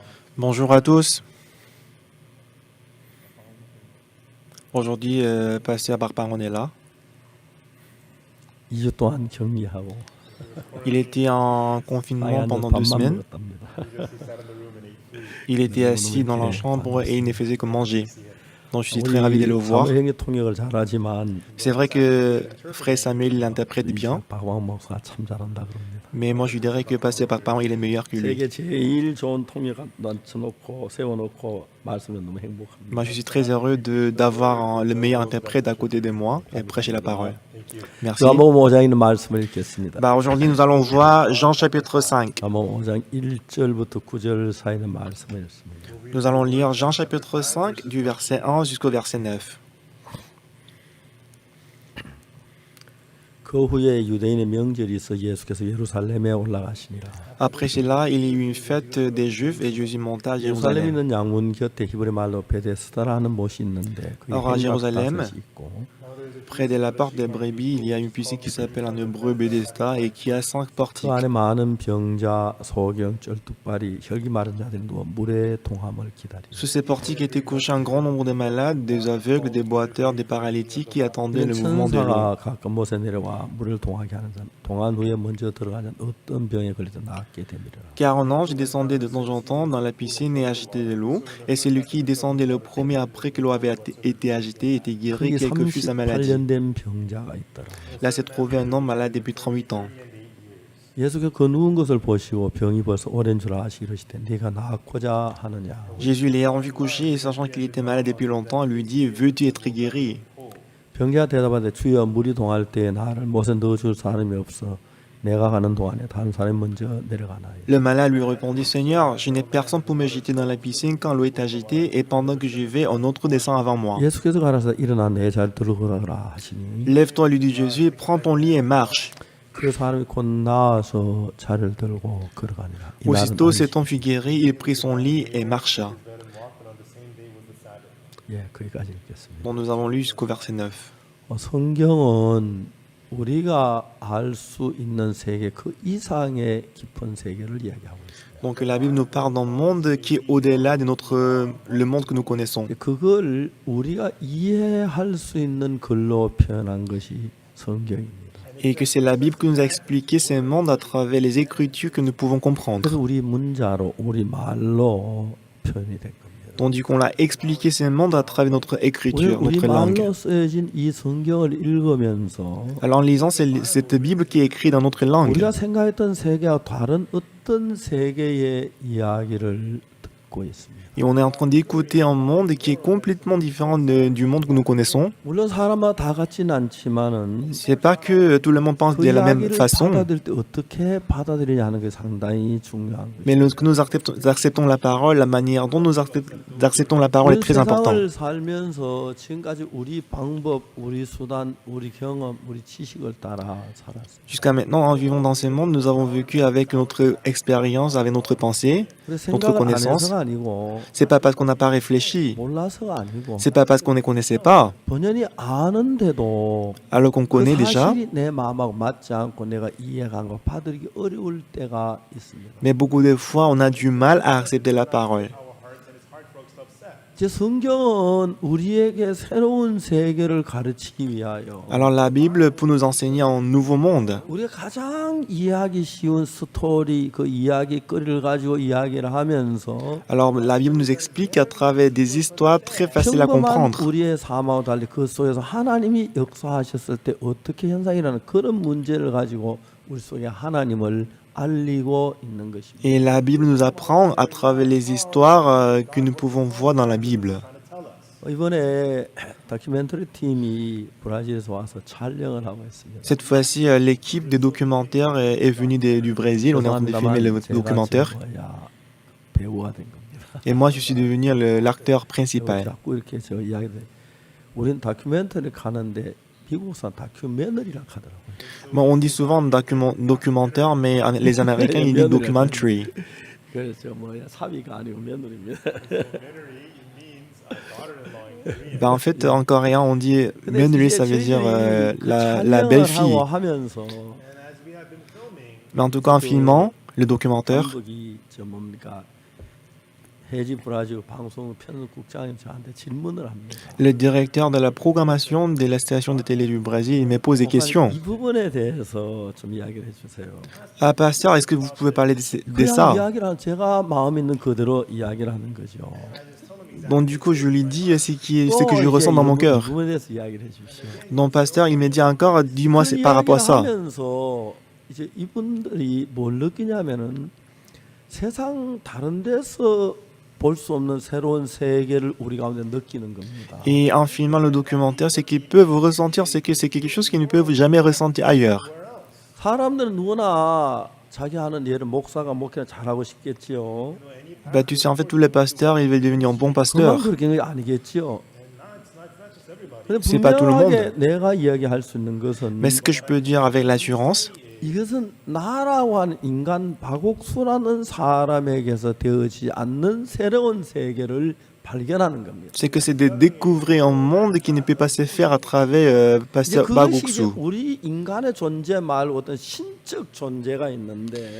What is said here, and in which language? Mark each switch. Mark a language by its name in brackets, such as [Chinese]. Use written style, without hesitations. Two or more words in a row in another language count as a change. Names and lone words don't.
[French] Bonjour à tous. Aujourd'hui, Pasteur Barbaron est là. [Korean] 2주 동안 격리하고 [French] Il était en confinement [Korean] 빵에 앉아서 [French] pendant 2 semaines. [Korean] 먹었답니다. [French] Il était assis dans la chambre et il ne faisait que manger. Donc je suis très ravi de le [Korean] 우리 [French] voir. [Korean] 사무엘 형이 통역을 잘하지만 [French] C'est vrai que Frère Samuel l'interprète bien, [Korean] 박광 목사가 참 잘한다 그럽니다. [French] mais moi je dirais que Pasteur Barbaron il est meilleur que lui. [Korean] 세계 제일 좋은 통역 앉혀놓고 세워놓고 말씀은 너무 행복합니다. [French] Moi je suis très heureux d'avoir le meilleur interprète à côté de moi et prêcher la parole. Merci. [Korean] 요한복음 5장에 있는 말씀을 읽겠습니다. [French] Aujourd'hui nous allons voir Jean chapitre 5. [Korean] 요한복음 5장 1절부터 9절 사이의 말씀을 읽습니다. [French] Nous allons lire Jean chapitre 5 du verset 1 jusqu'au verset 9. [Korean] 그 후에 유대인의 명절이 있어 예수께서 예루살렘에 올라가시니라. [French] Après cela, il y eut une fête des Juifs et Jésus monta à [Korean] 예루살렘에 [French] Jérusalem. [Korean] 있는 양문 곁에 히브리 말로 베데스다라는 못이 있는데 그게 [French] Or, à Jérusalem, [Korean] 행각다섯이 있고 [French] près de la porte des brebis, il y a une piscine qui s'appelle en hébreu Bethesda et qui a 5 [Korean] 그 [French] portiques. [Korean] 안에 많은 병자, 소경, 쩔뚝발이, 혈기 마른 자들이 누워 물의 통함을 기다리고 [French] Sous ces portiques étaient couchés un grand nombre de malades, des aveugles, des boiteurs, des paralytiques qui attendaient le mouvement de l'eau. [Korean] 천사가 가끔 못에 내려와 물을 통하게 하는 자는 통한 후에 먼저 들어가는 어떤 병에 걸리든 낫게 됩니다. [French] Car un ange descendait de temps en temps dans la piscine et agitait de l'eau, et celui qui descendait le premier après que l'eau avait été agitée était guéri, [Korean] 거기 [French] quelle que fût sa maladie. [Korean] 38년 된 병자가 있더라. [French] Là s'est trouvé un homme malade depuis 38 ans. [Korean] 예수께서 그 누운 것을 보시고 병이 벌써 오랜 줄 아시고 이르시되 네가 낫고자 하느냐. [French] Jésus l'ayant vu coucher et sachant qu'il était malade depuis longtemps, lui dit « Veux-tu être guéri ?» [Korean] 병자가 대답하되 주여 물이 동할 때에 나를 못에 넣어줄 사람이 없어 내가 가는 동안에 다른 사람이 먼저 내려가나요. [French] Le malade lui répondit, Seigneur, je n'ai personne pour me jeter dans la piscine quand l'eau est agitée, et pendant que j'y vais, un autre descend avant moi. [Korean] 예수께서 가라사 일어나 내 자리 들어가라 하시니 [French] Lève-toi, lui dit Jésus, prends ton lit et marche. [Korean] 그 사람이 곧 나와서 자리를 들고 걸어가니라. 이 날은 [French] Aussitôt, cet [Korean] 안식. [French] homme fut guéri, il prit son lit et marcha. [Korean] 예, 거기까지 읽겠습니다. [French] Donc nous avons lu jusqu'au verset 9. [Korean] 성경은 우리가 알 수 있는 세계 그 이상의 깊은 세계를 이야기하고 있습니다. [French] Donc la Bible nous parle d'un monde qui est au-delà de le monde que nous connaissons. [Korean] 그걸 우리가 이해할 수 있는 글로 표현한 것이 성경입니다. [French] Et que c'est la Bible qui nous a expliqué ces mondes à travers les Écritures que nous pouvons comprendre. [Korean] 그래서 우리 문자로 우리 말로 표현이 된 겁니다. [French] Tandis qu'on l'a expliqué ces mondes à travers notre écriture, [Korean] 우리 [French] notre langue. [Korean] 말로 쓰여진 이 성경을 읽으면서 [French] Alors en lisant cette Bible qui est écrite dans notre langue, [Korean] 우리가 생각했던 세계와 다른 어떤 세계의 이야기를 듣고 있습니다. [French] et on est en train d'écouter un monde qui est complètement différent du monde que nous connaissons. [Korean] 물론 사람마다 다 같지는 않지만은 [French] C'est pas que tout le monde pense [Korean] 그 [French] de la même [Korean] 이야기를 [French] façon, [Korean] 받아들일 때 어떻게 받아들이냐 하는 게 상당히 중요한 거죠. [French] mais que nous acceptons la parole, la manière dont nous acceptons la parole est très important. [Korean] 세상을 살면서 지금까지 우리 방법, 우리 수단, 우리 경험, 우리 지식을 따라 살았어요. [French] Jusqu'à maintenant, en vivant dans ce monde, nous avons vécu avec notre expérience, avec notre pensée, [Korean] 그래서 [French] notre [Korean] 생각을 안 [French] connaissance. [Korean] 해서가 아니고 [French] C'est pas parce qu'on n'a pas réfléchi, [Korean] 몰라서가 아니고 [French] c'est pas parce qu'on ne connaissait pas, [Korean] 본연이 아는데도 [French] alors qu'on [Korean] 그 [French] connaît déjà. [Korean] 사실이 내 마음하고 맞지 않고 내가 이해한 거 받아들이기 어려울 때가 있습니다. [French] Mais beaucoup de fois, on a du mal à accepter la parole. [Korean] 제 성경은 우리에게 새로운 세계를 가르치기 위하여 [French] Alors la Bible pour nous enseigner un nouveau monde. [Korean] 우리가 가장 이해하기 쉬운 스토리 그 이야기거리를 가지고 이야기를 하면서 [French] Alors la Bible nous explique à travers des histoires très faciles à [Korean] 평범한 [French] comprendre. [Korean] 우리의 삶하고 달리 그 속에서 하나님이 역사하셨을 때 어떻게 현상이 일어나는 그런 문제를 가지고 우리 속에 하나님을 알리고 있는 것입니다. [French] Et la Bible nous apprend à travers les histoires que nous pouvons voir dans la Bible. [Korean] 이번에 다큐멘터리 팀이 브라질에서 와서 촬영을 하고 있습니다. [French] Cette fois-ci, l'équipe des documentaires est venue du Brésil. On est en train de filmer le documentaire. [Korean] 배우가 된 겁니다. [French] Et moi, je suis devenu l'acteur principal. [Korean] 자꾸 이렇게 저 이야기를 우리는 다큐멘터리 가는데 미국 사람 다큐멘터리라 하더라고요. [French] Bon, on dit souvent documentaire, mais les Américains, ils disent documentary. [Korean] 그래서 뭐야 사위가 아니고 며느리입니다. [French] Ben, en fait, en coréen, on dit Menri, ça veut dire la belle-fille. Mais en tout cas, en filmant le documentaire, [Korean] 감독이 저 뭡니까 해지 브라질 방송 편집국장이 저한테 질문을 합니다. [French] Le directeur de la programmation de la station de télé du Brésil me pose des questions. [Korean] 이 부분에 대해서 좀 이야기를 해주세요. [French] Ah, pasteur, est-ce que vous pouvez parler de [Korean] 그냥 [French] ça? [Korean] 이야기를 제가 마음 있는 그대로 이야기를 하는 거죠. [French] Donc du coup, je lui dis ce [Korean] 또 [French] que je [Korean] 이제 [French] ressens dans mon [Korean] 이 [French] cœur. [Korean] 부분에 대해서 이야기를 해주십시오. [French] Donc pasteur, il me dit encore, dis-moi c'est par rapport à ça. [Korean] 하면서 이제 이분들이 뭘 느끼냐면은 세상 다른 데서 볼 수 없는 새로운 세계를 우리 가운데 느끼는 겁니다. [French] Et en filmant le documentaire, ce qu'ils peuvent ressentir, c'est que c'est quelque chose qu'ils ne peuvent jamais ressentir ailleurs. [Korean] 사람들은 누구나 자기 하는 일을 목사가 목회를 잘하고 싶겠지요. [French] Bah, tu sais, en fait, tous les pasteurs, ils veulent devenir bons [Korean] 그만 [French] pasteurs. [Korean] 그렇게 는 게 아니겠지요. 근데 [French] C'est pas tout le monde. [Korean] 분명하게 내가 이야기할 수 있는 것은 [French] Mais ce que je peux dire avec l'assurance, [Korean] 이것은 나라고 하는 인간 박옥수라는 사람에게서 되어지지 않는 새로운 세계를 발견하는 겁니다. [French] c'est que c'est de découvrir un monde qui ne peut pas se faire à travers [Korean] 이제 [French] pasteur [Korean] 그것이 이제 [French] Bagoksu. [Korean] 우리 인간의 존재 말고 어떤 신적 존재가 있는데